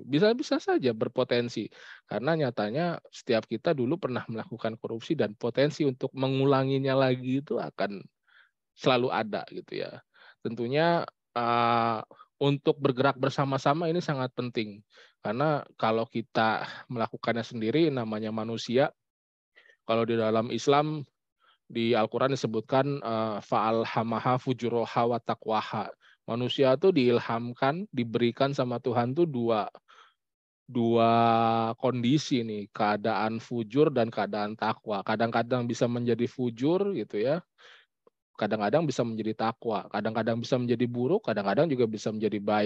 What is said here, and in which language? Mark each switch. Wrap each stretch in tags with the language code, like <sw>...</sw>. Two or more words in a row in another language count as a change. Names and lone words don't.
<id>Bisa-bisa saja berpotensi, karena nyatanya setiap kita dulu pernah melakukan korupsi dan potensi untuk mengulanginya lagi itu akan selalu ada gitu ya. Tentunya untuk bergerak bersama-sama ini sangat penting, karena kalau kita melakukannya sendiri namanya manusia. Kalau di dalam Islam di Al-Quran disebutkan</id> <ar>فألهمها فجورها وتقواها.</ar> <id>Manusia tuh diilhamkan, diberikan sama Tuhan tuh dua kondisi nih, keadaan fujur dan keadaan takwa. Kadang-kadang bisa menjadi fujur gitu ya, kadang-kadang bisa menjadi takwa, kadang-kadang bisa menjadi buruk, kadang-kadang juga bisa menjadi baik.</id>